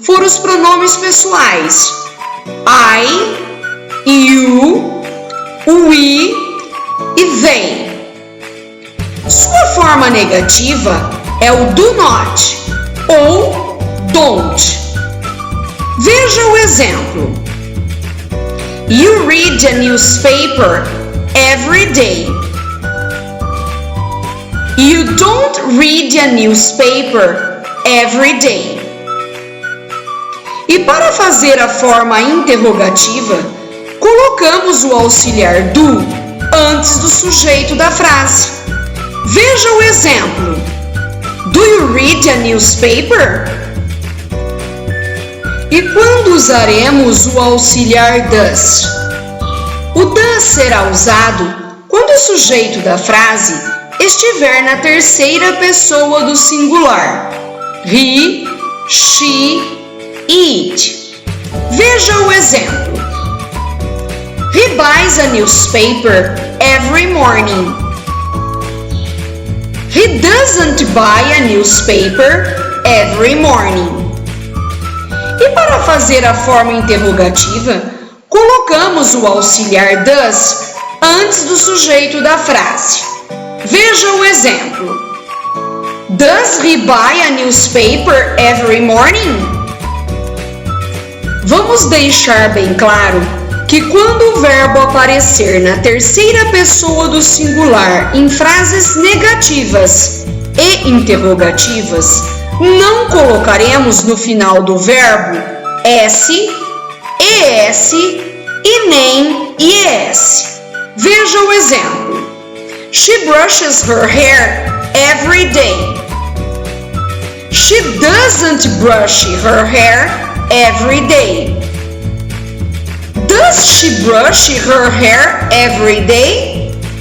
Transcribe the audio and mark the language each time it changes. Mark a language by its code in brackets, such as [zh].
[pt] foram os pronomes pessoais I, you, we e they. Sua forma negativa é o do not ou don't. Veja o exemplo. [en] You read a newspaper every day. You don't read a newspaper every day. [pt] E para fazer a forma interrogativa, colocamos o auxiliar do antes do sujeito da frase. Veja o exemplo. [en] Do you read a newspaper? [pt] E quando usaremos o auxiliar does? O does será usado quando o sujeito da frase estiver na terceira pessoa do singular. [en] He, she, it. [pt] Veja o exemplo. [en] He buys a newspaper every morning. He doesn't buy a newspaper every morning. [pt] E para fazer a forma interrogativa, colocamos o auxiliar does antes do sujeito da frase. Veja o exemplo. [en] Does he buy a newspaper every morning? [pt] Vamos deixar bem claro que quando o verbo aparecer na terceira pessoa do singular em frases negativas e interrogativas, não colocaremos no final do verbo S, ES e nem IES. Veja o exemplo. [en] She brushes her hair every day. She doesn't brush her hair every day. Does she brush her hair every day?